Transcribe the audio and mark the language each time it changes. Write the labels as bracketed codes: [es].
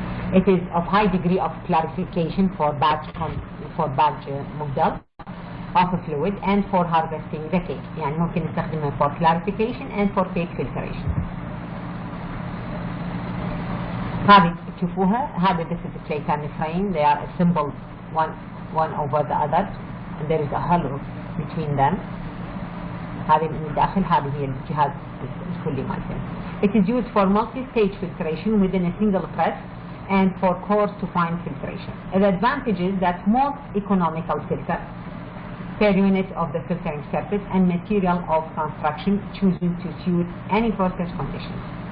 [en] It is of high degree of clarification for batch model of a fluid and for harvesting the cake، [ar] يعني ممكن نستخدمها [en] for clarification and for cake filtration. [ar] هذه تشوفوها، هذا [en] this is the plate and the frame، they are assembled one over the other and there is a hollow between them. [ar] هذه من الداخل، هذه هي الجهاز الكلي مالته. [en] It is used for multi-stage filtration within a single press and for coarse to fine filtration. The advantage is that most economical filter per unit of the filtering surface and material of construction choosing to suit any process conditions.